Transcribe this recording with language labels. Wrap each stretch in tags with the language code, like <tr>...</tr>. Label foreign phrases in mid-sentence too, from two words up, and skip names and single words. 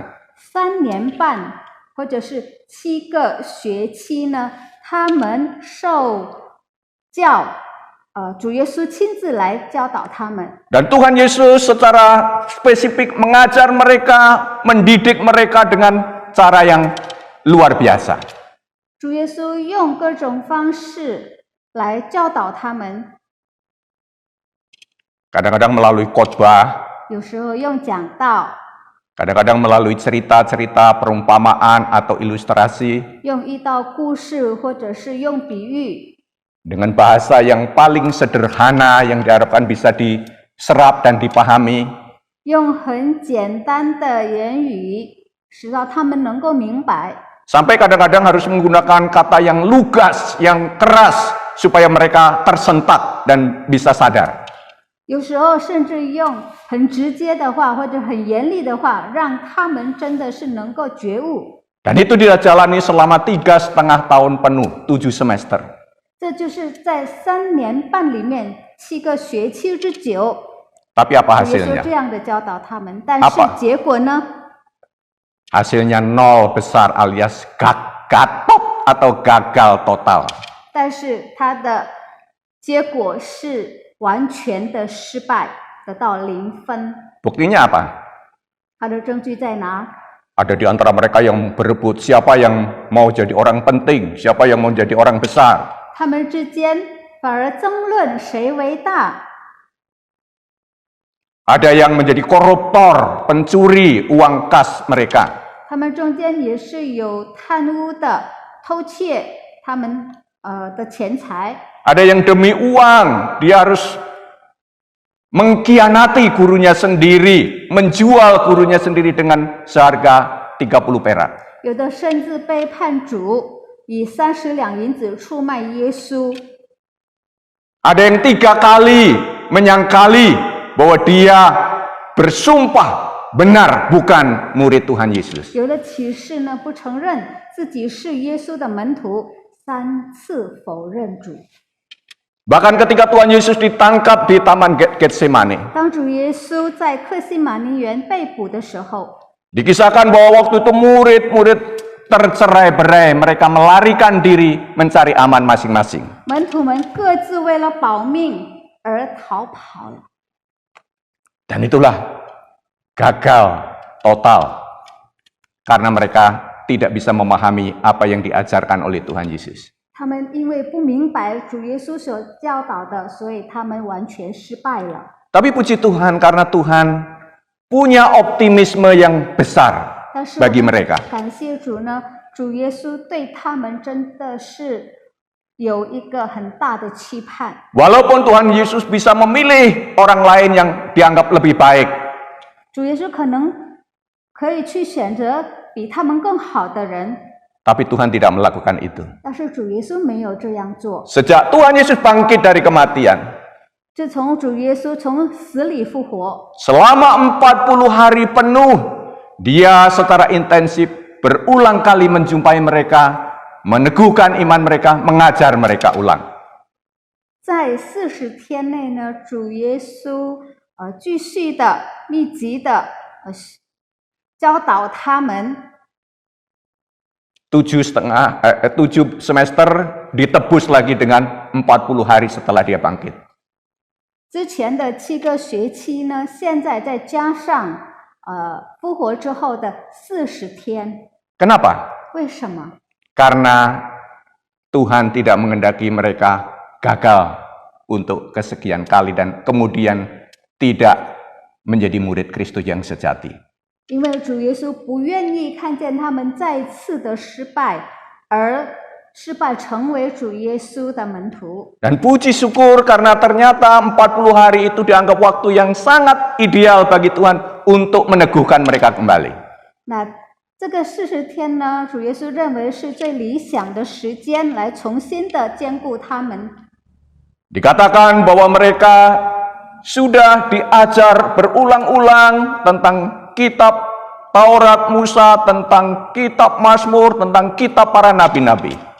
<zh>3 年半或者是7个学期呢，他们受教。主耶稣亲自来教导他们。</zh> <id>Dan Tuhan Yesus secara spesifik mengajar mereka, mendidik mereka dengan cara yang luar biasa.</id> <zh>主耶稣用各种方式来教导他们，</zh> <id>Kadang-kadang melalui khotbah,</id> <zh>有时候用讲道，</zh> <id>kadang-kadang melalui cerita-cerita, perumpamaan atau ilustrasi,</id> <zh>用一道故事，或者是用比喻，</zh> <id>dengan bahasa yang paling sederhana yang diharapkan bisa diserap dan dipahami.</id> <zh>用很简单的言语，使到他们能够明白。</zh> <id>Sampai kadang-kadang harus menggunakan kata yang lugas, yang keras, supaya mereka tersentak dan bisa sadar.</id> <zh>有时候甚至用很直接的话，或者很严厉的话，让他们真的是能够觉悟。</zh> <id>Dan itu dijalani selama 3,5 tahun penuh, 7 semester.</id> <zh>这就是在3年半里面7个学期之久，</zh> <id>Tapi apa</id> <zh>主耶稣</zh> <id>hasilnya?</id> <zh>这样的教导他们，但是结果呢？</zh> <id>Hasilnya nol besar alias gagal atau gagal total.</id> <zh>但是它的结果是完全的失败，得到0分。</zh> <id>Buktinya apa?</id> <zh>它的证据在哪？</zh> <id>Ada di antara mereka yang berebut siapa yang mau jadi orang penting, siapa yang mau jadi orang besar.</id> <zh>他们之间反而争论谁为大。</zh> <id>Ada yang menjadi koruptor, pencuri uang kas mereka.</id> <zh>他们中间也是有贪污的、偷窃他们的钱财。</zh> <id>Ada yang demi uang, dia harus mengkhianati gurunya sendiri, menjual gurunya sendiri dengan seharga 30 perak.</id> <zh>有的甚至背叛主， 以30两银子出卖耶稣。</zh> <id>Ada yang 3 kali menyangkali bahwa dia bersumpah benar bukan murid Tuhan Yesus.</id> <zh>有的启示呢不承认自己是耶稣的门徒，3次否认主。</zh> <id>Bahkan ketika Tuhan Yesus ditangkap di Taman Getsemani,</id> <zh>当主耶稣在克西马尼园被捕的时候，</zh> <id>dikisahkan bahwa waktu itu murid-murid tercerai-berai, mereka melarikan diri mencari aman masing-masing.</id> <zh>门徒们各自为了保命而逃跑了。</zh> <id>Dan itulah gagal total karena mereka tidak bisa memahami apa yang diajarkan oleh Tuhan Yesus.</id> <zh>他们因为不明白主耶稣所教导的，所以他们完全失败了。</zh> <id>Tapi puji Tuhan karena Tuhan punya optimisme yang besar</id> <zh>但是</zh> <id>bagi mereka.</id> <zh>感谢主呢，主耶稣对他们真的是有一个很大的期盼。</zh> <id>Walaupun Tuhan Yesus bisa memilih orang lain yang dianggap lebih baik,</id> <zh>主耶稣可能可以去选择比他们更好的人，</zh> <id>tapi Tuhan tidak melakukan itu.</id> <zh>但是主耶稣没有这样做。</zh> <id>Sejak Tuhan Yesus bangkit dari kematian,</id> <zh>自从主耶稣从死里复活，</zh> <id>selama 40 hari penuh, dia secara intensif berulang kali menjumpai mereka, meneguhkan iman mereka, mengajar mereka ulang.</id> <zh>在40天内呢，主耶稣继续的密集的教导他们。</zh> <id>7 semester ditebus lagi dengan 40 hari setelah dia bangkit.</id> <zh>之前的7个学期呢，现在再加上复活之后的40天。</zh> <id>Kenapa?</id> <zh>为什么？</zh> <id>Karena Tuhan tidak mengendaki mereka gagal untuk kesekian kali dan kemudian tidak menjadi murid Kristus yang sejati.</id> <zh>因为主耶稣不愿意看见他们再次的失败，而失败成为主耶稣的门徒。</zh> <id>Dan puji syukur karena ternyata 40 hari itu dianggap waktu yang sangat ideal bagi Tuhan untuk meneguhkan mereka kembali.</id> <zh>那这个40天呢，主耶稣认为是最理想的时间，来重新的兼顾他们。</zh> <id>Dikatakan bahwa mereka sudah diajar berulang-ulang tentang kitab Taurat Musa, tentang kitab Mazmur, tentang kitab para nabi-nabi.</id>